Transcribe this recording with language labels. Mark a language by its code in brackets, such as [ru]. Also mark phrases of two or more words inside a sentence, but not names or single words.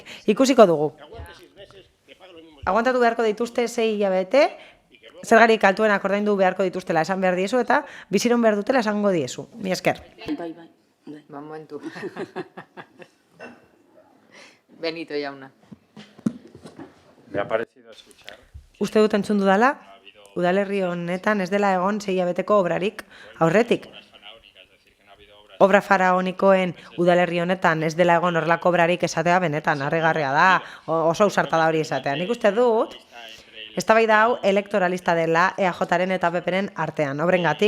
[eu] Ikusiko dugu. Aguantatu beharko dituzte 6 hilabete, zergarik altuenak ordaindu beharko dituztela esan behar diezu, eta biziron behar dutela esango diezu. Mi esker. Bai. Momentu. Benito jauna. [es] Me ha parecido escuchar. [eu] Uste dut entzun dudala, udalerri honetan ez dela egon 6 hilabeteko obrarik aurretik. Obra faraonikoen udalerri honetan ez dela egon horrelako obrarik esatea benetan, harrigarria da, oso ausarta da hori esatea. Nik uste dut, eztabaida hau elektoralista dela EAJaren eta PPren artean, obrengatik.